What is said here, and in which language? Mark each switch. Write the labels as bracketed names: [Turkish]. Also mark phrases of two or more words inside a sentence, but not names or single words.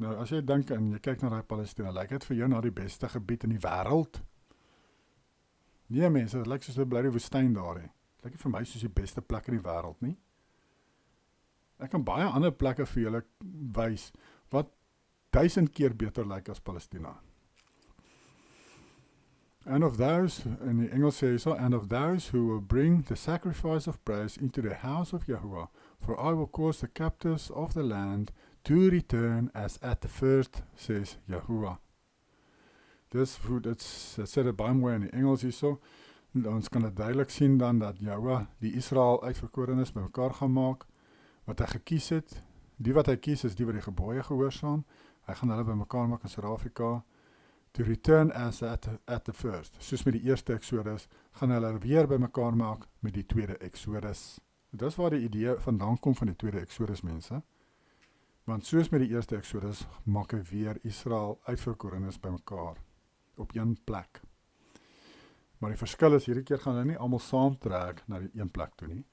[Afrikaans] Nou, as jy dink en jy kyk na die Palestina, lyk dit vir jou na die beste gebied in die wêreld? Nee mense, dit lyk soos 'n bly woestyn daar hè. Dit lyk nie vir my soos die beste plek in die wêreld nie. Ek kan baie ander plekke vir julle wys, wat 1000 keer beter lyk as Palestina. [English] And of those, [Afrikaans] in die Engels sê hy so, [English] and of those who will bring the sacrifice of praise into the house of Yahuwah, for I will cause the captives of the land to return as at the first, says Yahuwah. [Afrikaans] Dit sê dit baie mooi in die Engels hierso. Ons kan dit duidelik sien dan dat Yahuwah die Israel uitverkorenes bymekaar gaan maak, wat hy gekies het. Die wat hy kies is die wat die gebooie gehoorsaam. Hy gaan hulle bymekaar maak in Suid-Afrika. [English] To return as at the first. [Afrikaans] Soos met die eerste Exodus, gaan hulle weer bymekaar maak met die tweede Exodus. Dis waar die idee vandaan kom van die tweede Exodus, mense. Want soos met die eerste Exodus, maak hy weer Israel uitverkorenes bymekaar op een plek. Maar die verskil is, hierdie keer gaan hulle nie almal saamtrek na die een plek toe nie.